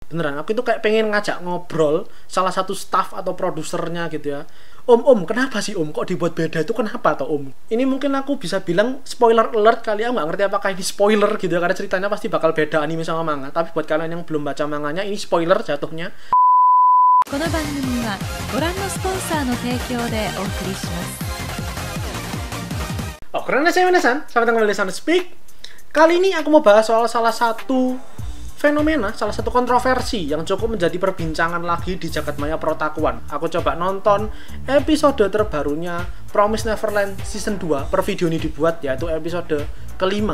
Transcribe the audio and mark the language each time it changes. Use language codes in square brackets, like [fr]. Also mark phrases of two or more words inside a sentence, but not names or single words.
[id] Beneran, aku itu kayak pengen ngajak ngobrol salah satu staff atau produsernya gitu ya. Om, kenapa sih om? Kok dibuat beda itu kenapa toh om? Ini mungkin aku bisa bilang [en] spoiler alert [id] kali ya, nggak ngerti apakah ini spoiler gitu ya, karena ceritanya pasti bakal beda anime sama manga. Tapi buat kalian yang belum baca manganya, ini spoiler jatuhnya. [ja] この番組はご覧のスポンサーの提供でお送りします。 [id] Oh, karena saya Menesan, selamat datang kembali di Sound Speak. Kali ini aku mau bahas soal salah satu fenomena, salah satu kontroversi yang cukup menjadi perbincangan lagi di jagadmaya perotakuan. Aku coba nonton episode terbarunya Promise Neverland Season 2 per video ini dibuat, yaitu episode kelima.